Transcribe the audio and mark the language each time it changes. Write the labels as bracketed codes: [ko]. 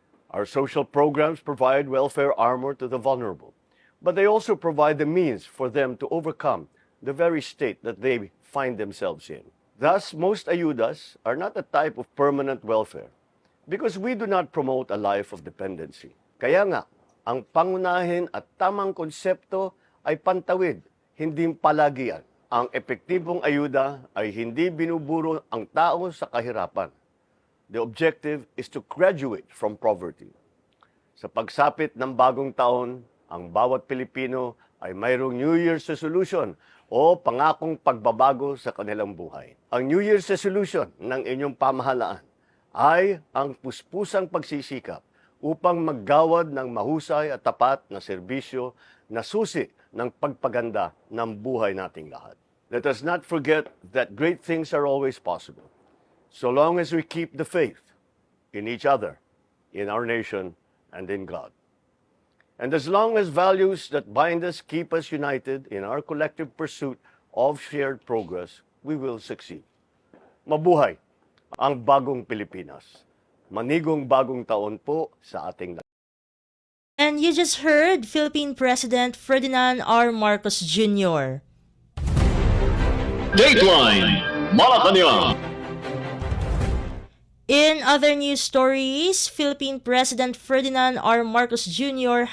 [en] Our social programs provide welfare armor to the vulnerable, but they also provide the means for them to overcome the very state that they find themselves in. Thus, most ayudas are not a type of permanent welfare because we do not promote a life of dependency. [tl] Kaya nga, ang pangunahin at tamang konsepto ay pantawid, hindi palagian. Ang epektibong ayuda ay hindi binuburo ang tao sa kahirapan. [en] The objective is to graduate from poverty. [tl] Sa pagsapit ng bagong taon, ang bawat Pilipino ay mayroong New Year's resolution o pangakong pagbabago sa kanilang buhay. Ang New Year's resolution ng inyong pamahalaan ay ang puspusang pagsisikap upang maggawad ng mahusay at tapat na serbisyo na susi ng pagpaganda ng buhay nating lahat. [en] Let us not forget that great things are always possible, so long as we keep the faith in each other, in our nation, and in God. And as long as values that bind us keep us united in our collective pursuit of shared progress, we will succeed. [tl] Mabuhay ang bagong Pilipinas. Manigong bagong taon po sa ating lahat. [en] And you just heard Philippine President Ferdinand R. Marcos Jr. Dateline Malacañang. In other news stories, Philippine President Ferdinand R. Marcos Jr.